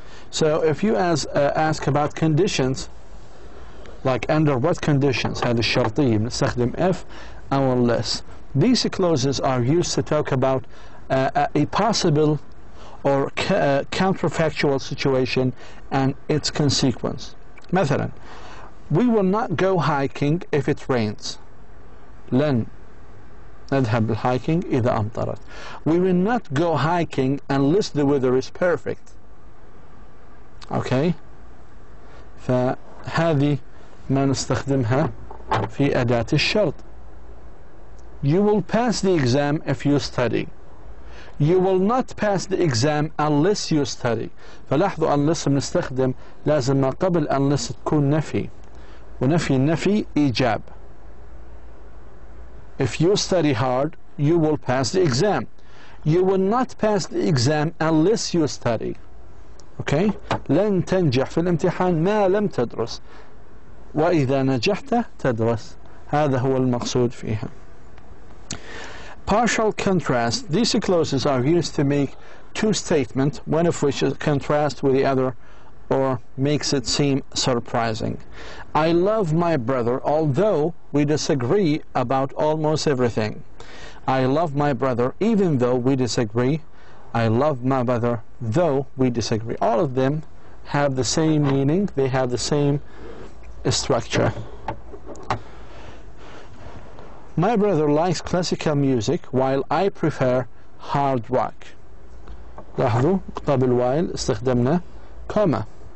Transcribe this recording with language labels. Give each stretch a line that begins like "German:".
English: So if you ask about conditions, like under what conditions,
Arabic: هذه الشرطية بنستخدم
English: if أو unless. These clauses are used to talk about a possible or counterfactual situation and its consequence. مثلا, we will not go hiking if it rains.
Arabic: لن نذهب بالhiking إذا أمطرت.
English: We will not go hiking unless the weather is perfect. Okay?
Arabic: فهذه ما نستخدمها في أداة الشرط.
English: You will pass the exam if you study. You will not pass the exam unless you study.
Arabic: فلاحظوا unless بنستخدم لازم ما قبل unless تكون نفي، ونفي النفي إيجاب.
English: If you study hard, you will pass the exam. You will not pass the exam unless you study. Okay?
Arabic: لن تنجح في الامتحان ما لم تدرس. وإذا نجحت تدرس. هذا هو المقصود فيها.
English: Partial contrast. These clauses are used to make two statements, one of which is contrast with the other or makes it seem surprising. I love my brother, although we disagree about almost everything. I love my brother, even though we disagree. I love my brother, though we disagree. All of them have the same meaning, they have the same structure. My brother likes classical music while I prefer hard rock.
Arabic: لاحظوا قبل while استخدمنا comma.